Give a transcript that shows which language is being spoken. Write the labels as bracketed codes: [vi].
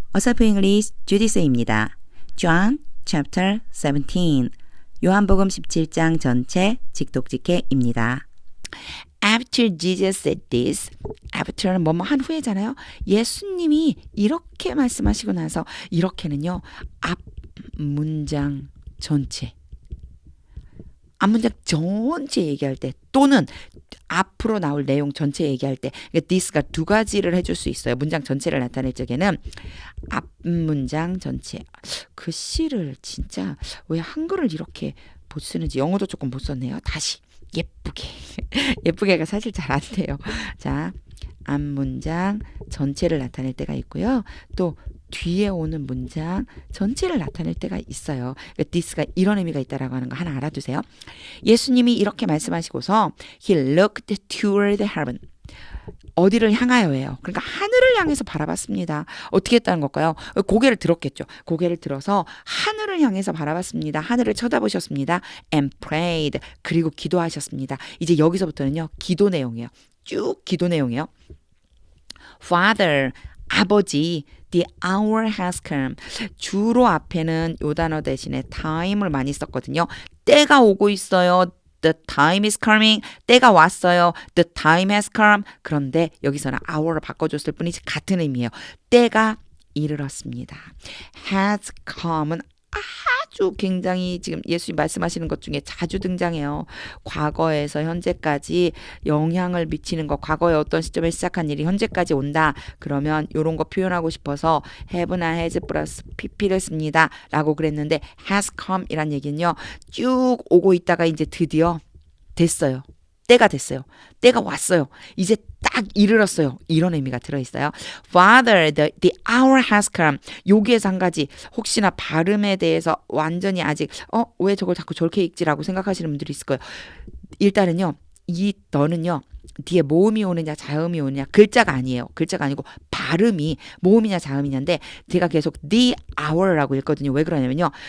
[ko] 어서프 잉글리시 주디스입니다. John chapter 17 요한복음 17장 전체 직독직해입니다. [en] After Jesus said this, after는 [ko] 뭐뭐 한 후에잖아요. 예수님이 이렇게 말씀하시고 나서 이렇게는요. 앞 문장 전체 앞문장 전체 얘기할 때 또는 앞으로 나올 내용 전체 얘기할 때 그러니까 this가 두 가지를 해줄 수 있어요. 문장 전체를 나타낼 적에는 앞문장 전체 그 시를 진짜 왜 한글을 이렇게 못 쓰는지 영어도 조금 못 썼네요. 다시 예쁘게 예쁘게가 사실 잘 안 돼요. 자, 앞문장 전체를 나타낼 때가 있고요. 또 뒤에 오는 문장 전체를 나타낼 때가 있어요. 그러니까 this가 이런 의미가 있다라고 하는 거 하나 알아두세요. 예수님이 이렇게 말씀하시고서 [en] He looked toward heaven. [ko] 어디를 향하여예요. 그러니까 하늘을 향해서 바라봤습니다. 어떻게 했다는 걸까요? 고개를 들었겠죠. 고개를 들어서 하늘을 향해서 바라봤습니다. 하늘을 쳐다보셨습니다. [en] And prayed. [ko] 그리고 기도하셨습니다. 이제 여기서부터는요. 기도 내용이에요. 쭉 기도 내용이에요. [en] Father, [ko] 아버지, [en] the hour has come. [ko] 주로 앞에는 요 단어 대신에 time을 많이 썼거든요. 때가 오고 있어요. [en] The time is coming. [ko] 때가 왔어요. [en] The time has come. [ko] 그런데 여기서는 hour을 바꿔줬을 뿐이지 같은 의미예요. 때가 이르렀습니다. has come은 아주 굉장히 지금 예수님 말씀하시는 것 중에 자주 등장해요. 과거에서 현재까지 영향을 미치는 것, 과거의 어떤 시점에 시작한 일이 현재까지 온다. 그러면 이런 거 표현하고 싶어서 have나 has 플러스 pp를 씁니다. 라고 그랬는데 has come 이란 얘기는요. 쭉 오고 있다가 이제 드디어 됐어요. 때가 됐어요. 때가 왔어요. 이제 딱 이르렀어요. 이런 의미가 들어있어요. [en] Father, the hour has come. [ko] 여기에서 한 가지 혹시나 발음에 대해서 완전히 아직 왜 저걸 자꾸 저렇게 읽지라고 생각하시는 분들이 있을 거예요. 일단은요. 이 너는요. 뒤에 모음이 오느냐 자음이 오느냐 글자가 아니에요. 글자가 아니고 발음이 모음이냐 자음이냐인데 제가 계속 the hour라고 읽거든요. 왜 그러냐면요.